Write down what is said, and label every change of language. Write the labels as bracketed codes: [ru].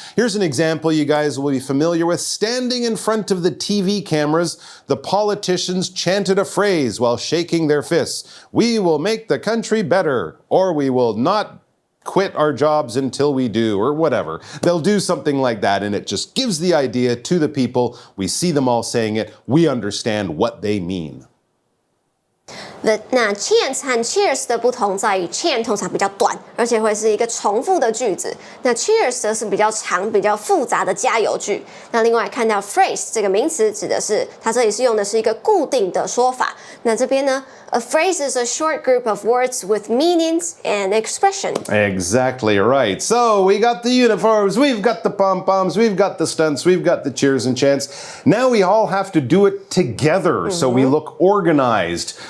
[en] Here's an example you guys will be familiar with. Standing in front of the TV cameras, the politicians chanted a phrase while shaking their fists. We will make the country better, or we will not quit our jobs until we do, or whatever. They'll do something like that, and it just gives the idea to the people. We see them all saying it. We understand what they mean. [zh] 那 chant 和 cheers 的不同在于 chant 通常比较短，而且会是一个重复的句子。那 cheers 则是比较长、比较复杂的加油句。那另外看到 phrase 这个名词，指的是它这里是用的是一个固定的说法。那这边呢 [en] ，a phrase is a short group of words with meanings and expression. Exactly right. So we got the uniforms, we've got the pom-poms, we've got the stunts, we've got the cheers and chants. Now we all have to do it together, so we look organized.